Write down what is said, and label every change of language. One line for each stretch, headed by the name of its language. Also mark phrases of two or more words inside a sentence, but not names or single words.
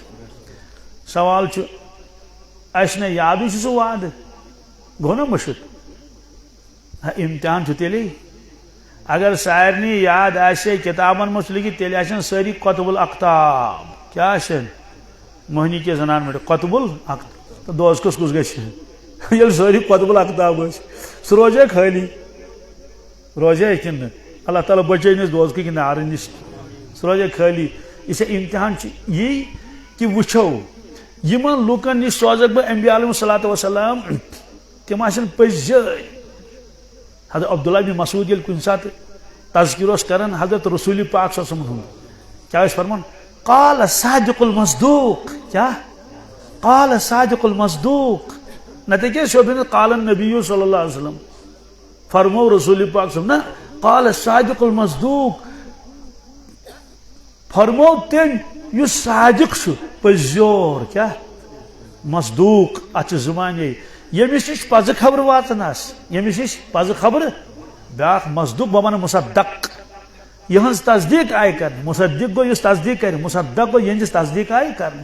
Kashmiri: سوال چھُ اَسہِ نہ یادٕے چھُ سُہ وعدٕ گوٚو نا مٔشِد امتحان چھُ تیٚلے اگر سارنٕے یاد آسہِ کِتابن منٛز چھُ لیکھِتھ تیٚلہِ آسن سٲری قطب الاقتاب کیٛاہ آسن مٔہنی کہِ زنان مٔنٛڈِ قطب الاقتاب تہٕ دوز کُس گژھِ ییٚلہِ سٲری قطب الاقتاب ٲسۍ سُہ روزے خٲلی روزے کِنہٕ نہٕ اللہ تعالیٰ بچٲیِن أسۍ دوزکہٕ نارٕ نِش سُہ روزے خٲلی. یہِ چھا امتحان چھُ یی کہِ وٕچھو یِمن لُکن نِش سوزکھ بہٕ انبیا
Arabic: علیہم الصلاۃ وسلام
Kashmiri: تِم آسن پٔزۍ حضرت عبداللہ بن مسعود ییٚلہِ کُنہِ ساتہٕ تذکیر اوس کران حضرت رسول پاک
Arabic: صلی اللہ علیہ وسلم
Kashmiri: ہُنٛد کیٛاہ ٲسۍ فرمان
Arabic: قال صادق المصدوق
Kashmiri: کیٛاہ
Arabic: قال صادق المصدوق
Kashmiri: نتہٕ کیٛاہ شوبہِ
Arabic: قال النبی صلی اللہ علیہ وسلم
Kashmiri: فرمو رسول پاک
Arabic: صلی اللہ علیہ وسلم
Kashmiri: نہ
Arabic: قال صادق المصدوق
Kashmiri: فرمو تٔمۍ یُس صادق چھُ پٔزیور کیٛاہ مصدوق اتھ چھِ زٕ معنے ییٚمِس نِش پزٕ خبرٕ واتان آسہِ ییٚمِس نِش پزٕ خبرٕ بیٛاکھ مصدوق بہٕ ونہٕ مصدق یِہٕنٛز تصدیٖق آیہِ کرنہٕ مصدق گوٚو یُس تصدیٖق کرِ مصدق گوٚو یِہٕنٛدِس تصدیٖق آیہِ کرنہٕ.